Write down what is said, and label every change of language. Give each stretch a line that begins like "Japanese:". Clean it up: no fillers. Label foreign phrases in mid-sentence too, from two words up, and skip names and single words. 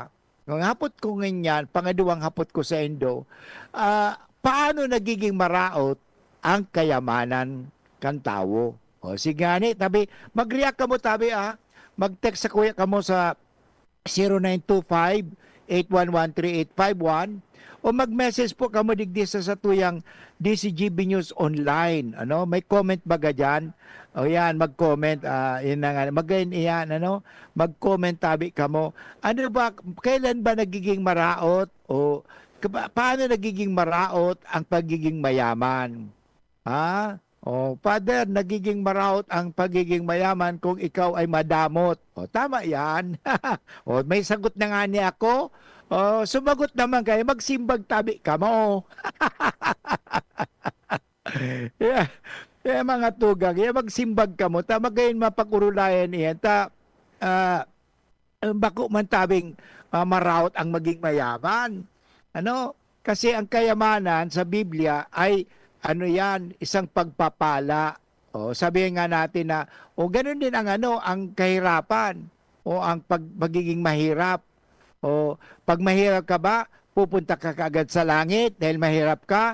Bikol: Ang hapot ko ganyan, pangaduwang hapot ko sa Indo, paano nagiging maraot ang kayamanan kan tao? O sige ni, tabi, mag-react ka mo tabi mag-text sa kuya ka mo sa 0925-811-3851 o mag-message po ka mo digdi sa tuyang DCGB News Online. Ano, may comment baga dyan? O yan, mag-comment, mag-comment tabi ka mo.
Filipino: Ano ba, kailan ba nagiging maraot o paano nagiging maraot ang pagiging mayaman? O, Father, nagiging maraot ang pagiging mayaman kung ikaw ay madamot. O, tama yan. O, may sagot na nga niya ako. O, sumagot naman kayo,
Bikol: magsimbag tabi ka mo.
English: Yeah.
Bikol: Mga tugang, magsimbag ka mo, magayon mapag-urulayan iyan, bako man tabing maraot ang maging mayaman. Ano?
Filipino: Kasi ang kayamanan sa Biblia ay, isang pagpapala. O, sabihin nga natin na, ganun din ang kahirapan, o ang pagiging mahirap. O, pag mahirap ka ba, pupunta ka kaagad sa langit dahil mahirap ka?